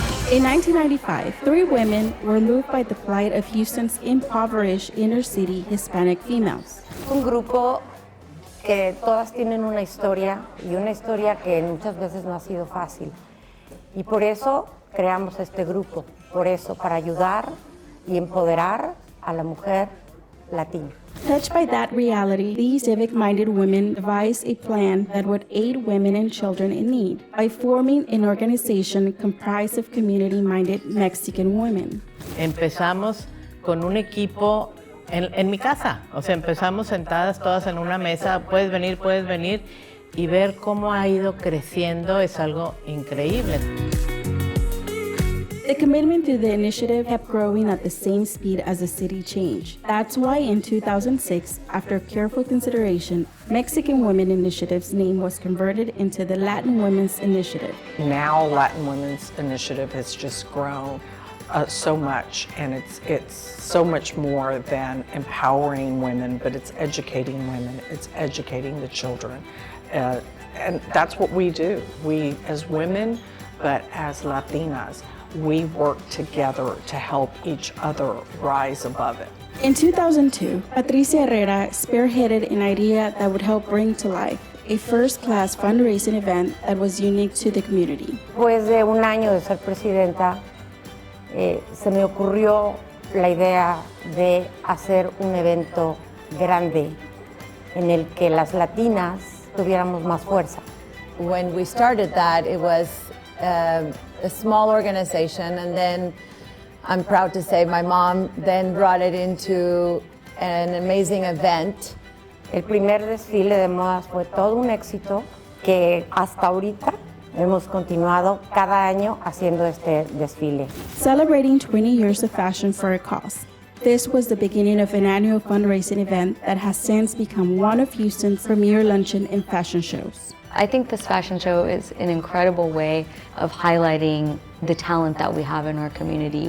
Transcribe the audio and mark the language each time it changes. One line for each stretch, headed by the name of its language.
English: In 1995, 3 women were moved by the plight of Houston's impoverished inner-city Hispanic females.
Spanish: Un grupo que todas tienen una historia y una historia que muchas veces no ha sido fácil. Y por eso creamos este grupo, por eso, para ayudar y empoderar a la mujer latina.
English: Touched by that reality, these civic-minded women devised a plan that would aid women and children in need by forming an organization comprised of community-minded Mexican women.
Spanish: Empezamos con un equipo en mi casa, o sea, empezamos sentadas todas en una mesa, puedes venir, y ver cómo ha ido creciendo es algo increíble.
English: The commitment to the initiative kept growing at the same speed as the city changed. That's why in 2006, after careful consideration, Mexican Women Initiative's name was converted into the Latin Women's Initiative. Now Latin Women's Initiative has just grown so much, and it's so much more than empowering women, but it's educating women, it's educating the children. And that's what we do. We as women, but as Latinas, we work together to help each other rise above it. In 2002, Patricia Herrera spearheaded an idea that would help bring to life a first-class fundraising event that was unique to the community.
Spanish: Después de un año de ser presidenta, se me ocurrió la idea de hacer un evento grande en el que las latinas tuviéramos más fuerza.
English: When we started that, it was a small organization, and then I'm proud to say my mom then brought it into an amazing event.
Spanish: El primer desfile de modas fue todo un éxito que hasta ahorita hemos continuado cada año haciendo este desfile.
English: Celebrating 20 years of fashion for a cause. This was the beginning of an annual fundraising event that has since become one of Houston's premier luncheon and fashion shows. I think this fashion show is an incredible way of highlighting the talent that we have in our community.